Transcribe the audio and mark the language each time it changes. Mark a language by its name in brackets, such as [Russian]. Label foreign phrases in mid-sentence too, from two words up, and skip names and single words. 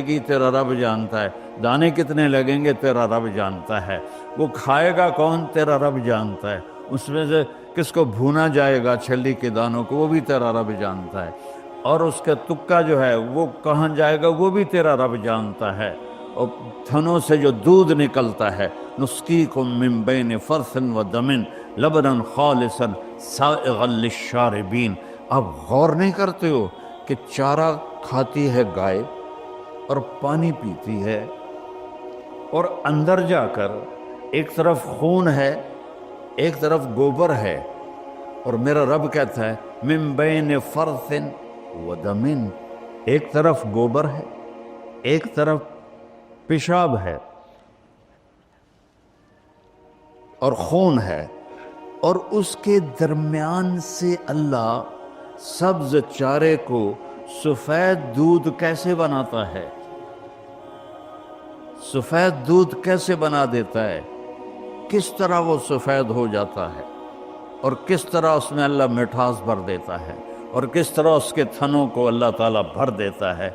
[Urdu] گی تیرا رب جانتا ہے، دانے کتنے لگیں گے تیرا رب جانتا ہے، وہ کھائے گا کون تیرا رب جانتا ہے، اس میں سے کس کو بھونا جائے گا چھلی کے دانوں کو وہ بھی تیرا رب جانتا ہے، اور اس کا تکا جو ہے وہ کہاں جائے گا وہ بھی تیرا رب جانتا ہے، اور تھنوں سے جو دودھ نکلتا ہے، [Arabic] نسقیکم من بین فرث و دم لبنا خالصا سائغا للشاربین، [Urdu] آپ غور نہیں کرتے ہو کہ چارہ کھاتی ہے گائے اور پانی پیتی ہے، اور اندر جا کر ایک طرف خون ہے ایک طرف گوبر ہے، اور میرا رب کہتا ہے [Arabic] من بین فرث و دم، [Urdu] ایک طرف گوبر ہے ایک طرف پیشاب ہے اور خون ہے، اور اس کے درمیان سے اللہ سبز چارے کو سفید دودھ کیسے بناتا ہے، سفید دودھ کیسے بنا دیتا ہے، کس طرح وہ سفید ہو جاتا ہے، اور کس طرح اس میں اللہ مٹھاس بھر دیتا ہے، اور کس طرح اس کے تھنوں کو اللہ تعالیٰ بھر دیتا ہے۔